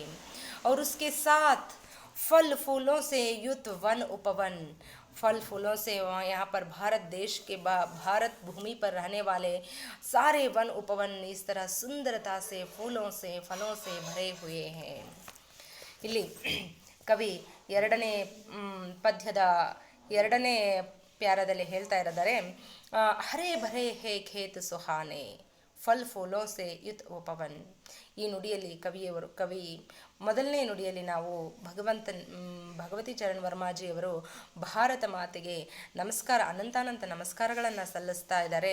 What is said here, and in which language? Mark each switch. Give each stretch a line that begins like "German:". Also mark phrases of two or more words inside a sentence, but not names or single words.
Hindi: और उसके साथ फल फूलों से युक्त वन उपवन, फल फूलों से यहाँ पर भारत देश के भारत भूमि पर रहने वाले सारे वन उपवन इस तरह सुंदरता से फूलों से फलों से भरे हुए हैं.
Kannada: ಇಲ್ಲಿ ಕವಿ ಎರಡನೇ ಪದ್ಯದ ಎರಡನೇ ಪ್ಯಾರದಲ್ಲಿ ಹೇಳ್ತಾ ಇದ್ದಾರೆ,
Hindi: हरे भरे हैं खेत सुहाने, फल फूलों से युत उपवन.
Kannada: ಈ ನುಡಿಯಲ್ಲಿ ಕವಿ ಮೊದಲನೇ ನುಡಿಯಲ್ಲಿ ನಾವು ಭಗವತಿ ಚರಣ್ ವರ್ಮಾಜಿಯವರು ಭಾರತ ಮಾತೆಗೆ ಅನಂತ ನಮಸ್ಕಾರಗಳನ್ನು ಸಲ್ಲಿಸ್ತಾ ಇದ್ದಾರೆ.